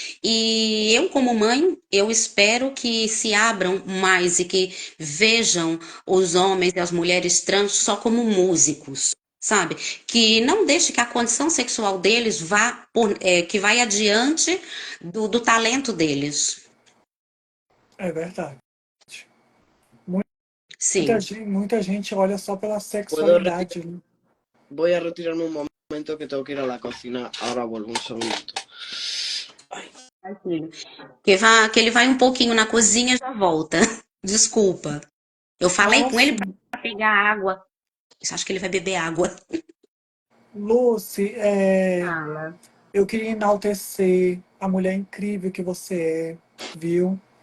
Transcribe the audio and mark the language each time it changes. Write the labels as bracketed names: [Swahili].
[Portuguese] E eu, como mãe, eu espero que se abram mais e que vejam os homens e as mulheres trans só como músicos, sabe? Que não deixe que a condição sexual deles que vai adiante do talento deles. É verdade. Sim. Muita gente olha só pela [Spanish] Puedo [Portuguese] sexualidade, né? [Spanish] Voy a retirarme un momento que tengo que ir a la cocina. Ahora vuelvo un segundito. [Portuguese] Ai, filho. Que ele vai um pouquinho na cozinha e já volta. Desculpa. Eu falei Ah, com ele sim. para pegar água. Eu acho que ele vai beber água. Lucy, Fala. eu queria enaltecer a mulher incrível que você é, viu?